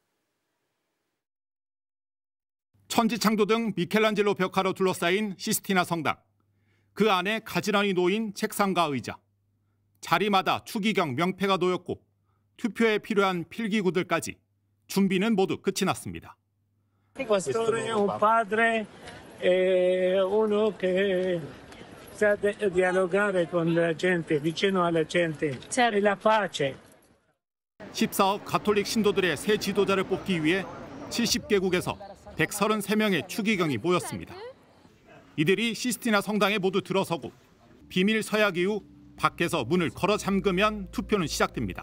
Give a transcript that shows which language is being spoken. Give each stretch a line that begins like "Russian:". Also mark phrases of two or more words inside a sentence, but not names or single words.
Korean: 천지창조 등 미켈란젤로 벽화로 둘러싸인 시스티나 성당. 그 안에 가지런히 놓인 책상과 의자. 자리마다 추기경 명패가 놓였고 투표에 필요한 필기구들까지 준비는 모두 끝이 났습니다.
Italian: Questore è un padre e uno che dialogare con la gente, vicino alla gente, e la pace.
Korean: 14억 가톨릭 신도들의 새 지도자를 뽑기 위해 70개국에서 133명의 추기경이 모였습니다. 이들이 시스티나 성당에 모두 들어서고 비밀 서약 이후 밖에서 문을 걸어 잠그면 투표는 시작됩니다.